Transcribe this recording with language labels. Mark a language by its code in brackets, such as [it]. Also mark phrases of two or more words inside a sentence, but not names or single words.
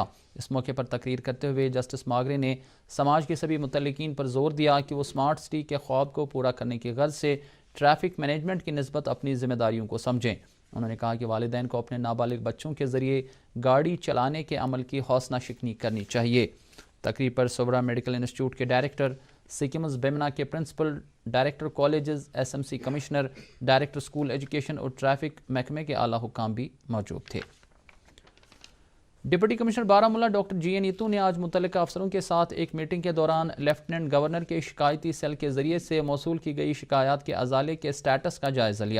[ur] اس موقع پر تقریر کرتے ہوئے جسٹس ماگرے نے سماج کے سبھی متعلقین پر زور دیا کہ وہ سمارٹ سٹی کے خواب کو پورا کرنے کی غرض سے ٹریفک مینجمنٹ کی نسبت اپنی ذمہ داریوں کو سمجھیں۔ انہوں نے کہا کہ والدین کو اپنے نابالغ بچوں کے ذریعے گاڑی چلانے کے عمل کی حوصلہ شکنی کرنی چاہیے۔ تقریب پر صبرا میڈیکل انسٹیٹیوٹ کے ڈائریکٹر، سکمز بیمنا کے پرنسپل، ڈائریکٹر کالجز، ایس ایم سی کمشنر، ڈائریکٹر اسکول ایجوکیشن اور ٹریفک محکمے کے اعلیٰ حکام بھی موجود تھے۔ ڈپٹی کمشنر بارہمولہ ڈاکٹر جی این نیتو نے آج متعلقہ افسروں کے ساتھ ایک میٹنگ کے دوران لیفٹیننٹ گورنر کے شکایتی سیل کے ذریعے سے موصول کی گئی شکایات کے ازالے کے سٹیٹس کا جائزہ لیا۔